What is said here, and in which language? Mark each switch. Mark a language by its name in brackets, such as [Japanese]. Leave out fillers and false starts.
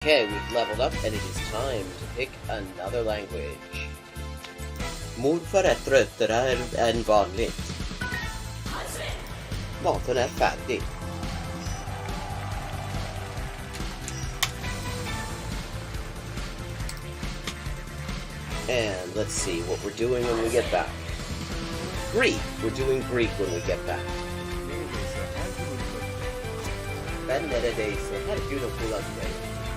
[English] Okay, we've leveled up and it is time to pick another language. [Swedish] Morfar är tröttare än vanligt. Maten är färdig. [English] And let's see what we're doing when we get back. Greek! We're doing Greek when we get back. [Turkish] Ben neredeyse her gün okuldayım.